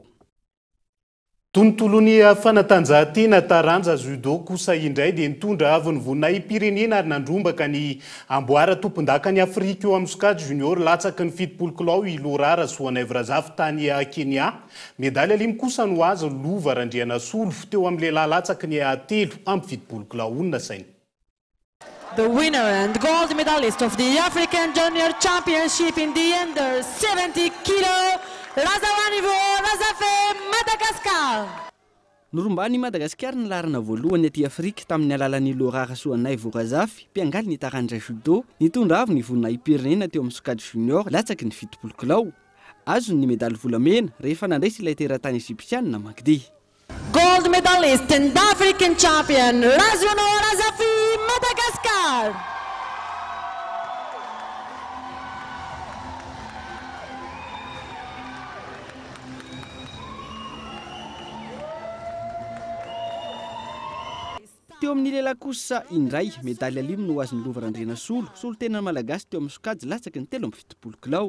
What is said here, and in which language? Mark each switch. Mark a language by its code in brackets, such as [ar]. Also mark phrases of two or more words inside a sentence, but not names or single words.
[mg] Tontolon'ny fanatanjahantena taranja judo kosa indray dia nitondra avy ny vonina pirenena ary nandrombaka ny amboara tompon-dakany Afrika eo amin'ny sokajy junior latsaky ny 70 kilao i Lorara Soanevrazafy tany Kenya. Medaly alimy kosa no azo Lova Randriana Solo teo amin'ny lehilahy latsaky ny 3 amin'ny 70 kilao onona sainy. [en] The winner and gold medalist of the African Junior Championship in the under 70 kilo, Razawanivo Razafe, Madagascar. [mg] Norumbany Madagascar ny larana voalohany aty Afrika tamin'ny alalan'ny Lorara Soanaivo Razafy, mpiangaly ny taranja judo, nitondra avy ny vonina pirenena teo amin'ny sokajy junior latsaky ny 70 kilao. Azo ny medaly volamena rehefa nandraisy ilay teratany Egyptianina Magdi. [en] Gold medalist and African champion, Razwano Razafi, Madagascar. [mg] Teo amin'ny lehilahy kosa indray medaly alimy no azon'ny Lova Randriana Solo, tena malagasy teo amin'ny sokajy latsaky ny 70 kilao.